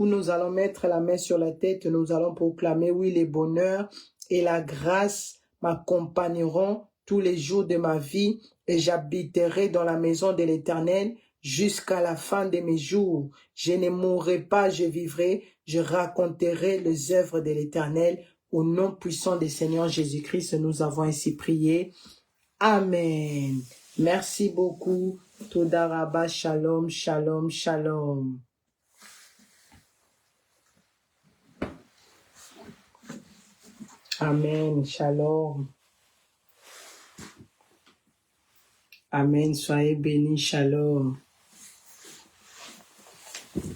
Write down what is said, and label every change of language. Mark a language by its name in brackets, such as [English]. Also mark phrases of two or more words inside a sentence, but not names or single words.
[French] Nous allons mettre la main sur la tête. Nous allons proclamer, oui, les bonheurs et la grâce m'accompagneront tous les jours de ma vie et j'habiterai dans la maison de l'Éternel jusqu'à la fin de mes jours. Je ne mourrai pas, je vivrai, je raconterai les œuvres de l'Éternel. Au nom puissant du Seigneur Jésus-Christ, nous avons ainsi prié. Amen. Merci beaucoup. [Hebrew] תודה רבה, שלום, שלום, שלום. [French] Amen, shalom. Amen, soyez bénis, shalom.